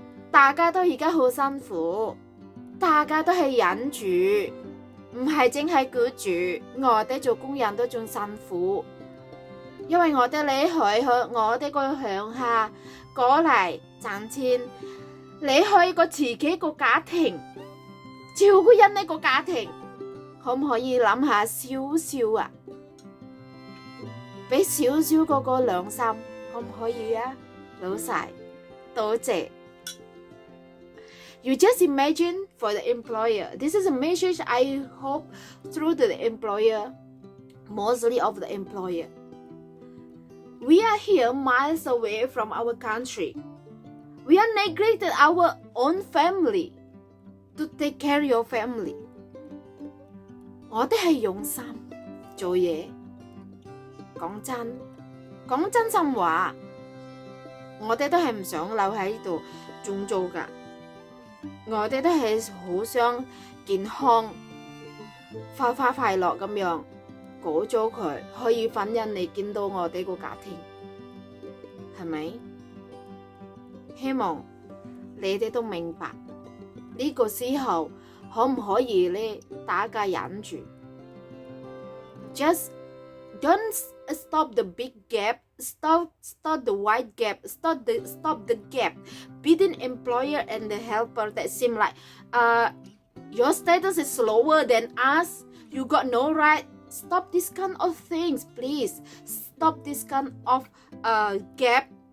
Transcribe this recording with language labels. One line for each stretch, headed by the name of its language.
Cantonese: 大家都而家好辛苦，大家都係忍住，唔係淨係僱主，我哋做工人都仲辛苦，因為我哋離開我哋個鄉下過嚟賺錢，離開個自己個家庭，照顧人呢個家庭，可唔可以諗下少少啊？俾少少嗰個良心，可唔可以啊？老細，多謝。
English: You just imagine for the employer. This is a message I hope through to the employer, mostly of the employer. We are here miles away from our country. We are neglected our own family to take care of your family.
Cantonese: 我哋係用心做嘢。講真心話，我哋都係唔想留喺呢度仲做㗎，我哋都係好想健康、快樂咁樣過咗佢，可以返人嚟見到我哋個家庭，係咪？希望你哋都明白呢個時候可唔可以咧，大家忍住 ，just
English: Don't stop the big gap. Stop the wide gap. Stop the gap between employer and the helper that seem like your status is lower than us. You got no right. Stop this kind of things, please. Stop this kind of gap.